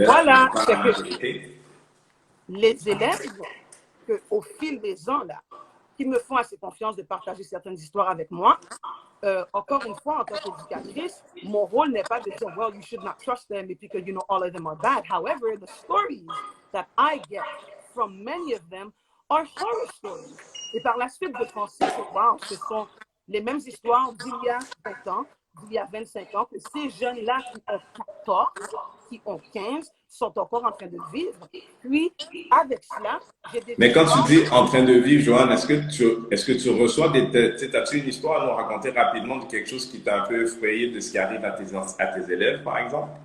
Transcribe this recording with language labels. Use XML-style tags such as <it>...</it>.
<fr>voilà, pas la majorité? Les élèves, au fil des ans, là, qui me font assez confiance de partager certaines histoires avec moi, encore une fois, en tant qu'éducatrice, mon rôle n'est pas de dire,</fr> <en>well, you should not trust them because you know all of them are bad. However, the stories that I get from many of them are horror stories.</en> <fr>Et par la suite, de penser que, wow, ce sont les mêmes histoires d'il y a 20 ans, d'il y a 25 ans, que ces jeunes-là qui ont 14, qui ont 15, sont encore en train de vivre. Puis, avec cela, j'ai des... Mais quand tu dis en train de vivre, Joanne, est-ce que tu reçois as-tu une histoire à nous raconter rapidement de quelque chose qui t'a un peu effrayé de ce qui arrive à tes élèves, par exemple?</fr>